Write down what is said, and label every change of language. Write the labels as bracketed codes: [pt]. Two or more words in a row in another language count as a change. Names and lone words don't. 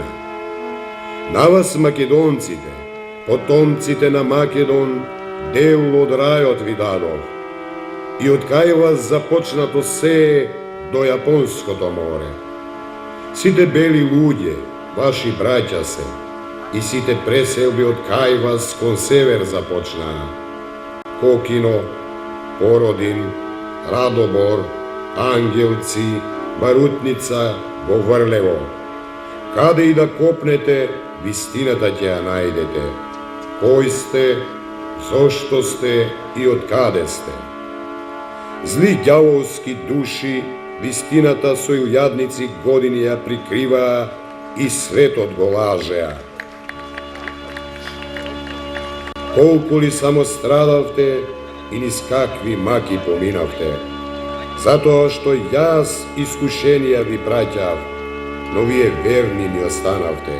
[mk] На вас, македонците, потомците на Македон, дел од рајот ви дадов. И од кај вас започнато се до Јапонското море. Сите бели луѓе, ваши браќа се, и сите преселби од кај вас кон север започнаа. Kokino, Porodin, Radobor, Angelci, Barutnica, Govrlevo. Када и да копнете, вистината ќе ја најдете. Кој сте, зошто сте и од каде сте. Зли ѓаволски души, вистината со илјадници години ја прикриваа и светот го лажеа. Колку ли само страдавте и низ какви маки поминавте, затоа што јас искушенија ви праќав, но вие верни ми останавте.